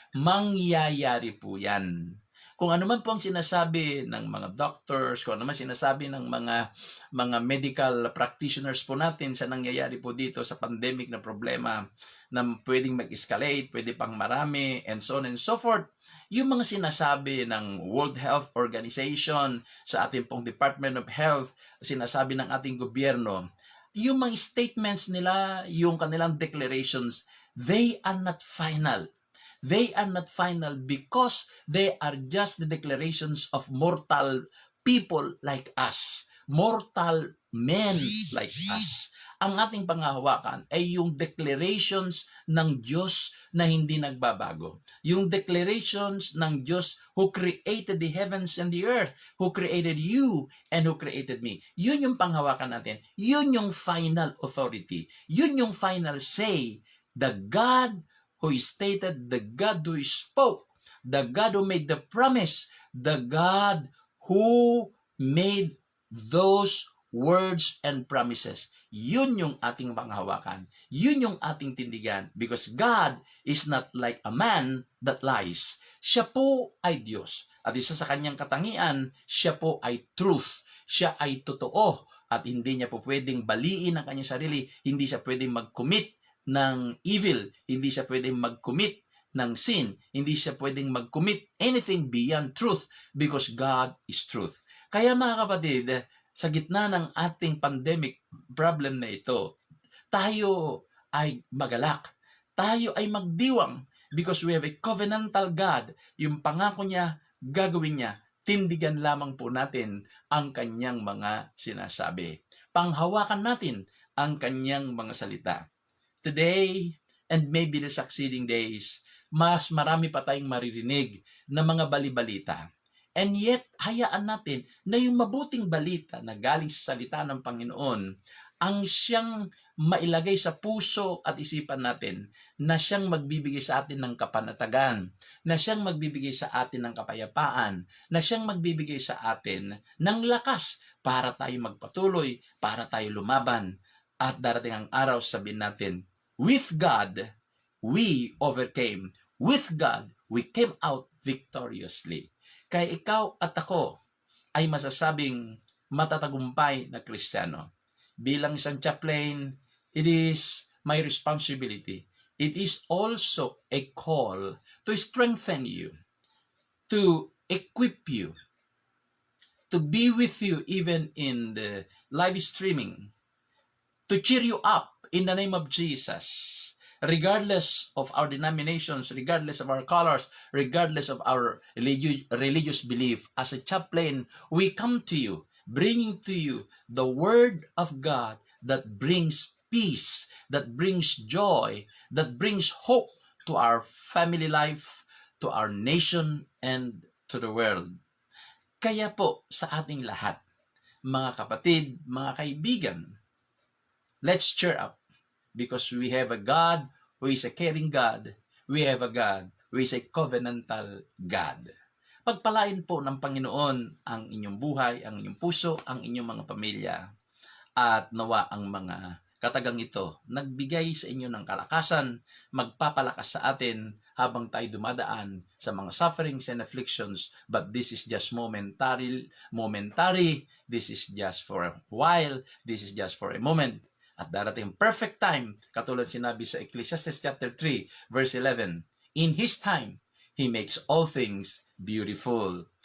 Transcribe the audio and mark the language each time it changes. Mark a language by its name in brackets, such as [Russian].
[Filipino] Mangyayari po yan. Kung ano man po ang sinasabi ng mga doctors, kung ano man sinasabi ng mga medical practitioners po natin sa nangyayari po dito sa pandemic na problema na pwedeng mag-escalate, pwede pang marami, and so on and so forth, yung mga sinasabi ng World Health Organization, sa ating pong Department of Health, sinasabi ng ating gobyerno, yung mga statements nila, yung kanilang declarations, [English] they are not final. They are not final because they are just the declarations of mortal people like us. Mortal men like us. [Filipino] Ang ating panghahawakan ay yung declarations ng Diyos na hindi nagbabago. Yung declarations ng Diyos [English] who created the heavens and the earth, who created you and who created me. [Filipino] Yun yung panghawakan natin. Yun yung final authority. Yun yung final say. [English] The God who stated, the God who spoke, the God who made the promise, the God who made those words and promises. [Filipino] Yun yung ating panghawakan. Yun yung ating tindigan. [English] Because God is not like a man that lies. [Filipino] Siya po ay Diyos. At isa sa kanyang katangian, siya po ay truth. Siya ay totoo. At hindi niya po pwedeng baliin ang kanyang sarili. Hindi siya pwedeng mag-commit ng evil. Hindi siya pwedeng mag-commit ng sin. Hindi siya pwedeng mag-commit [English] anything beyond truth because God is truth. [Filipino] Kaya mga kapatid, sa gitna ng ating pandemic problem na ito, tayo ay magalak. Tayo ay magdiwang [English] because we have a covenantal God. [Filipino] Yung pangako niya, gagawin niya. Tindigan lamang po natin ang kanyang mga sinasabi. Panghawakan natin ang kanyang mga salita. [English] Today, and maybe the succeeding days, [Filipino] mas marami pa tayong maririnig na mga balibalita. [English] And yet, [Filipino] hayaan natin na yung mabuting balita na galing sa salita ng Panginoon ang siyang mailagay sa puso at isipan natin, na siyang magbibigay sa atin ng kapanatagan, na siyang magbibigay sa atin ng kapayapaan, na siyang magbibigay sa atin ng lakas para tayo magpatuloy, para tayo lumaban. At darating ang araw, sabihin natin, [English] with God, we overcame. With God, we came out victoriously. [Filipino] Kaya ikaw at ako ay masasabing matatagumpay na Kristiyano. Bilang isang chaplain, [English] it is my responsibility. It is also a call to strengthen you, to equip you, to be with you even in the live streaming, to cheer you up in the name of Jesus. Regardless of our denominations, regardless of our colors, regardless of our religious belief, as a chaplain, we come to you, bringing to you the Word of God that brings peace, that brings joy, that brings hope to our family life, to our nation, and to the world. [Filipino] Kaya po, sa ating lahat, mga kapatid, mga kaibigan, [English] let's cheer up. Because we have a God who is a caring God. We have a God who is a covenantal God. [Filipino] Pagpalain po ng Panginoon ang inyong buhay, ang inyong puso, ang inyong mga pamilya. At nawa ang mga katagang ito nagbigay sa inyo ng kalakasan, magpapalakas sa atin habang tayo dumadaan sa mga [English] sufferings and afflictions. But this is just momentary. This is just for a while. This is just for a moment. [Filipino] At darating perfect time, katulad sinabi sa [English] Ecclesiastes chapter 3, verse 11, in His time, He makes all things beautiful.